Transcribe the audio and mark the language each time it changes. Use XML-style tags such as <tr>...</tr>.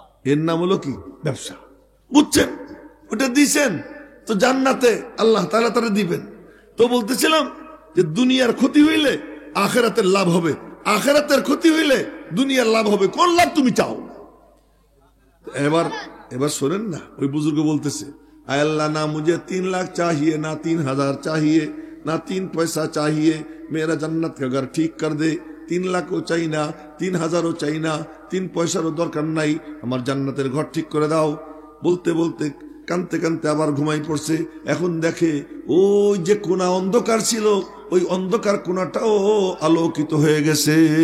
<bn>এর নাম হলো কি? ব্যবসা। বুঝছেন? ওটা দিছেন তো জান্নাতে আল্লাহ তাআলা তারা দিবেন। তো বলতেছিলাম যে দুনিয়ার ক্ষতি হইলে আখিরাতের লাভ হবে, আখিরাতের ক্ষতি হইলে দুনিয়ার লাভ হবে। কোন লাভ তুমি চাও? এবার শোনেন না, ওই বুজুর্গ বলতেছে,</bn> <hi>আয় আল্লাহ না মুझे 3 লাখ चाहिए, ना 3000 चाहिए, ना 3 पैसा चाहिए, मेरा जन्नत का घर ठीक कर दे।</hi> <bn>3 লাখও চাই না, 3000ও চাই না, 3 পয়সারও দরকার নাই, আমার জান্নাতের ঘর ঠিক করে দাও। বলতে বলতে কানতে কানতে আবার ঘুমাই পড়ছে। এখন দেখে ওই যে কোনা অন্ধকার ছিল, ওই অন্ধকার কোনাটাও আলোকিত হয়ে গেছে।</bn>